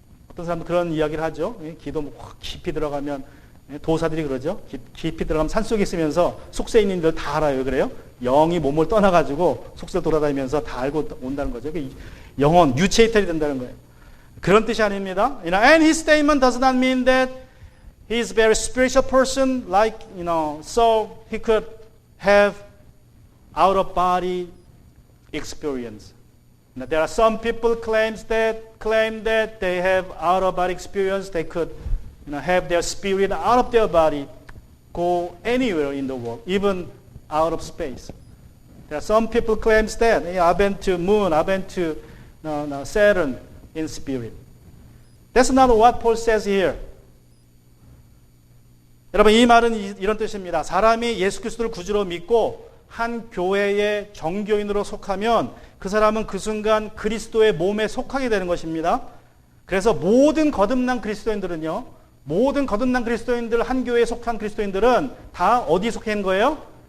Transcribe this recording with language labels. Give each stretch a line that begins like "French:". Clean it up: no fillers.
Korean: 어떤 사람도 그런 이야기를 하죠. 기도 확 깊이 들어가면 도사들이 그러죠. 깊이 들어가면 산속에 있으면서 속세에 있는 일들 다 알아요. 왜 그래요? 영이 몸을 떠나가지고 속세를 돌아다니면서 다 알고 온다는 거죠. 영혼, 유체 이탈이 된다는 거예요. 그런 뜻이 아닙니다.
English: And his statement does not mean that he is a very spiritual person, like, so he could have out of body experience. There are some people claim that they have out of body experience. They could have their spirit out of their body, go anywhere in the world, even out of space. There are some people claims that I've been to moon, I've been to Saturn in spirit. That's not what Paul says here.
Korean: 여러분, 이 말은 이런 뜻입니다. 사람이 예수 그리스도를 구주로 믿고 한 교회의 정교인으로 속하면 그 사람은 그 순간 그리스도의 몸에 속하게 되는 것입니다. 그래서 모든 거듭난 그리스도인들은요, 모든 거듭난 그리스도인들, 한 교회에 속한 그리스도인들은 다 어디에 속해 있는 거예요?